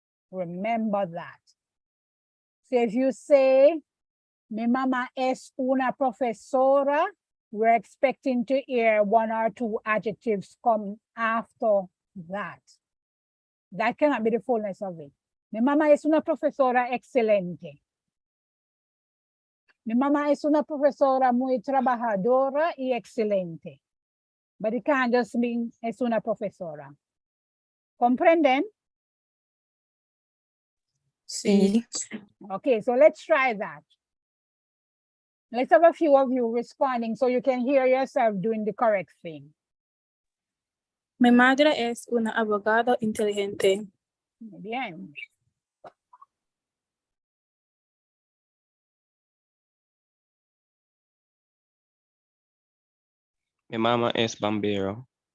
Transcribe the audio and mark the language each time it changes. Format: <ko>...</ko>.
<en>Remember that. So if you say,</en> <es>mi mamá es una profesora,</es> <en>we're expecting to hear 1 or 2 adjectives come after that. That cannot be the fullness of it.</en> <es>Mi mamá es una profesora excelente. Mi mamá es una profesora muy trabajadora y excelente.</es> <en>But it can't just mean</en> <es>es una profesora. ¿Comprenden? Sí.</es> <en>Okay, so let's try that. Let's have a few of you responding so you can hear yourself doing the correct thing.</en> <es>Mi madre es una abogado inteligente. Muy bien. Mi mamá es bombero.</es>